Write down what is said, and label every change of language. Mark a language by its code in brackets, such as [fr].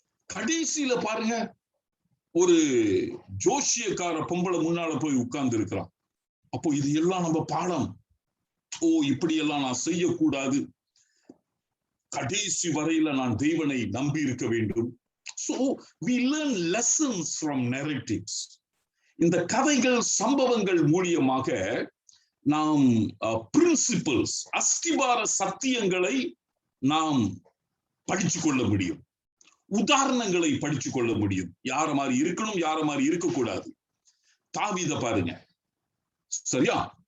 [ta] கடைசியில பாருங்க, ஒரு ஜோஷியக்கார பொம்பளை முன்னால போய் உட்கார்ந்து இருக்கிறான். அப்போ இது எல்லாம் நம்ம பாடம். ஓ, இப்படி எல்லாம் நான் செய்யக்கூடாது, கடைசி வரையில நான் தெய்வனை நம்பி இருக்க வேண்டும். [en] So we learn lessons from narratives. [ta] இந்த கதைகள், சம்பவங்கள் மூலியமாக நாம் பிரின்சிபல்ஸ், அஸ்திபார சத்தியங்களை நாம் படிச்சு கொள்ள முடியும், உதாரணங்களை படிச்சு கொள்ள முடியும். யார மாதிரி இருக்கணும், யார மாதிரி இருக்கக்கூடாது. தாவீதை பாருங்க, சரியா?